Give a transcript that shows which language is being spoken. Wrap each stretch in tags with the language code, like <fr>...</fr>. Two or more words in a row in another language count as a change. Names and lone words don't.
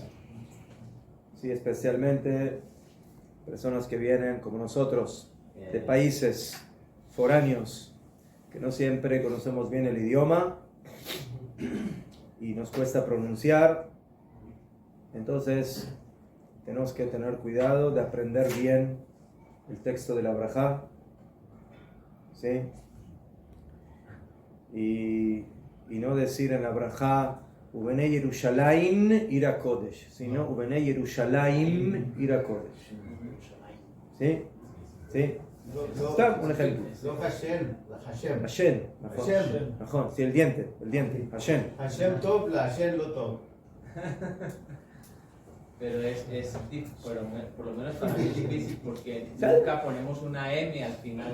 <es>Sí, especialmente personas que vienen como nosotros de países foráneos que no siempre conocemos bien el idioma y nos cuesta pronunciar. Entonces tenemos que tener cuidado de aprender bien el texto de la brajá, ¿sí? Y no decir en la brajá</es> <he>ובנה ירושלים עיר קודש,</he> <es>sino</es> <he>ובנה ירושלים עיר קודש.</he> <es>¿Sí? ¿Sí? Está un ejemplo. No Hashem, Hashem. Hashem. Hashem. Najón. Sí, el diente. Hashem. Hashem top, la Hashem lo top. Pero por lo menos para mí es difícil porque nunca ponemos una M al final</es>